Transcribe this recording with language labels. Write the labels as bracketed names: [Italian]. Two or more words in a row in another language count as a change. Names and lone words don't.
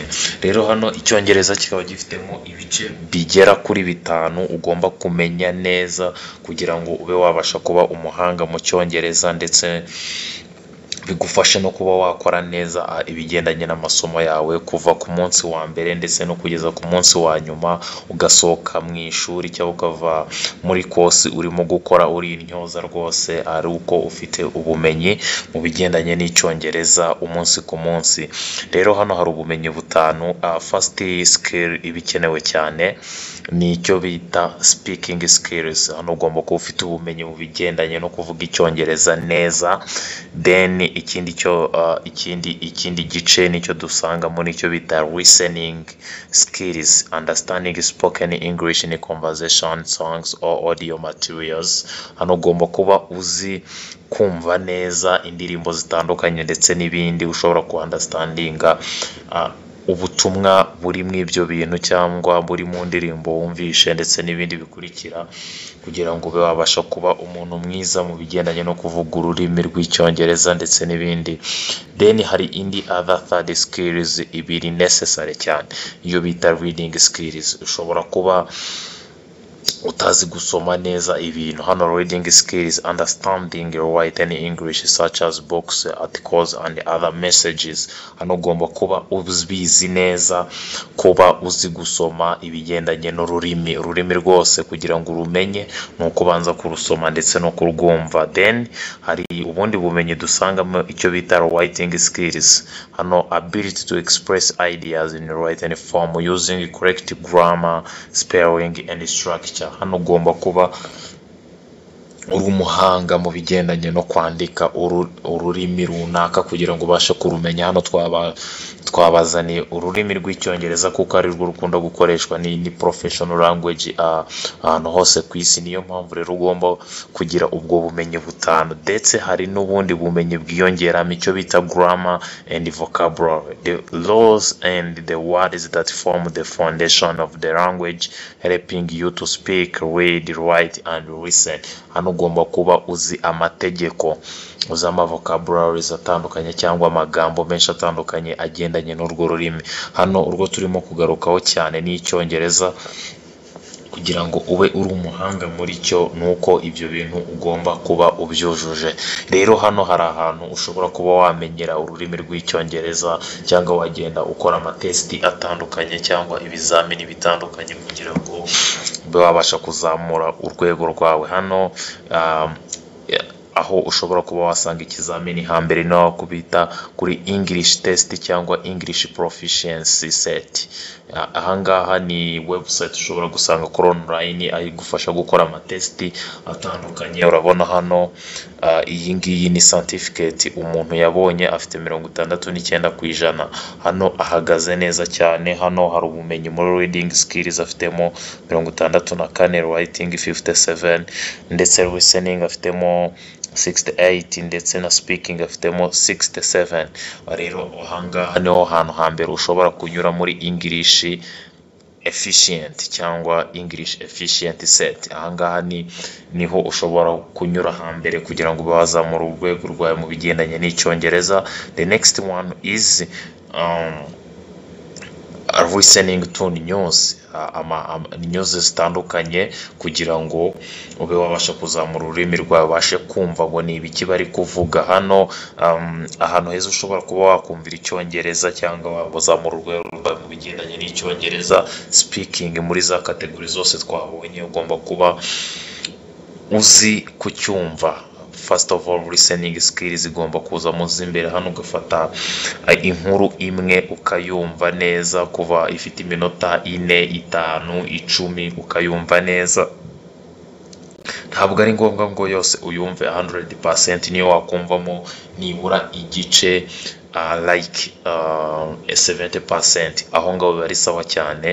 [Kinyarwanda] Rero hano icyongereza kikaba gifitemo ibice bigera kuri 5 ugomba kumenya neza kugira ngo ube wabasha kuba umuhanga mu cyongereza, ndetse bigufashe no kuba wakora neza ibigendanye n'amasomo yawe kuva ku munsi wa mbere ndetse no kugeza ku munsi wa nyuma, ugasohoka mu ishuri cyangwa ukava muri course urimo gukora uri intyoza rwose, ari uko ufite ubumenyi mu bigendanye n'icyongereza umunsi ku munsi. Rero hano hari ubumenyi 5. [English] First skill [Kinyarwanda] ibikenewe cyane ni icyo bita [English] speaking skills. [Kinyarwanda] Hano ugomba kuba ufite ubumenyi mu bigendanye no kuvuga icyongereza neza. [English] Then [Kinyarwanda] ikindi gice nicyo dusanga muri icyo bita [English] listening skills, understanding spoken English in conversation, songs or audio materials. [Kinyarwanda] Hano ugomba kuba uzi kumva neza indirimbo zitandukanye ndetse n'ibindi, ushobora ku understandinga ubutumwa buri mu ibyo bintu cyangwa buri mu ndirimbo wumvishe ndetse n'ibindi bikurikira, kugira ngo ube wabasha kuba umuntu mwiza mu bigendanye no kuvuga ururimi rw'icyongereza ndetse n'ibindi. Then hari indi [English] other third skills [Kinyarwanda] ibiri necessary cyane, iyo bita [English] reading skills. [Kinyarwanda] Ushobora kuba utazi gusoma neza ibintu. [English] Hano reading skills, understanding written English such as books, articles and other messages. [Kinyarwanda] Hano ugomba kuba ubizi neza, kuba uzi gusoma ibigendanye n'ururimi rwose. Kugira ngo urumenye ni ukubanza kurusoma ndetse no kurwumva. Then hari ubundi bumenyi dusangamo icyo bita [English] writing skills. Hano ability to express ideas in written form using correct grammar, spelling and structure. [Kinyarwanda] Hano ugomba kuba uri umuhanga mu bigendanye no kwandika ururimi runaka kugira ngo ubashe kurumenya. Hano twabazaniye ururimi rw'icyongereza kuko ari rwo rukunda gukoreshwa, ni [English] professional language [Kinyarwanda] ahantu hose ku isi. Niyo mpamvu rero ugomba kugira ubwo bumenyi 5. Ndetse hari n'ubundi bumenyi bwiyongeramo icyo bita [English] grammar and vocabulary, the laws and the words that form the foundation of the language, helping you to speak, read, write and listen. [Kinyarwanda] Hano ugomba kuba uzi amategeko, uzi vocabularies atandukanye cyangwa amagambo menshi atandukanye agendanye n'urwo rurimi. Hano urwo turimo kugarukaho cyane ni icyongereza, kugira ngo ube uri umuhanga muri cyo nuko ibyo bintu ugomba kuba ubyujuje. Rero hano hari ahantu ushobora kuba wamenyera ururimi rw'icyongereza, cyangwa wagenda ukora amatesti atandukanye cyangwa ibizamini bitandukanye kugira ngo ube wabasha kuzamura urwego rwawe. Hano aho ushobora kuba wasanga ikizamini hambere no kubita kuri [English] English test [Kinyarwanda] cyangwa [English] English proficiency set. [Kinyarwanda] Ahangaha ni website ushobora gusanga kuri online ari gufasha gukora amatesti atandukanye. Urabona hano iyi ngiyi ni certificate umuntu yabonye afite 69%. Hano ahagaze neza cyane. Hano hari ubumenyi muri [English] reading skills [Kinyarwanda] afitemo 64, writing 57 ndetse listening afitemo 68 ndetse na speaking afitemo 67. Rero ahangaha niho hantu hambere ushobora kunyura muri [English] English efficient [Kinyarwanda] cyangwa [English] English efficient set. [Kinyarwanda] Ahangaha niho ushobora kunyura hambere kugira ngo bazamura urwego rwawe mu bigendanye n'icyongereza. [English] The next one is listening to news, news [Kinyarwanda] zitandukanye kugira ngo ube wabasha kuzamura ururimi rwawe, ubashe kumva ngo ni ibiki bari kuvuga hano. Ahantu heza ushobora kuba wakumvira icyongereza cyangwa wazamura urwego rwawe mu bigendanye n'icyongereza. Speaking muri za kategori zose twabonye ugomba kuba uzi kucyumva. [English] First of all, listening skills [Kinyarwanda] igomba kuza muzi imbere. Hano ugafata inkuru imwe ukayumva neza kuva ifite iminota 4, 5, 10 ukayumva neza. Ntabwo ari ngombwa ngo yose uyumve 100%, niyo wakumvamo nibura igice like 70%, aho ngaho biba ari sawa cyane.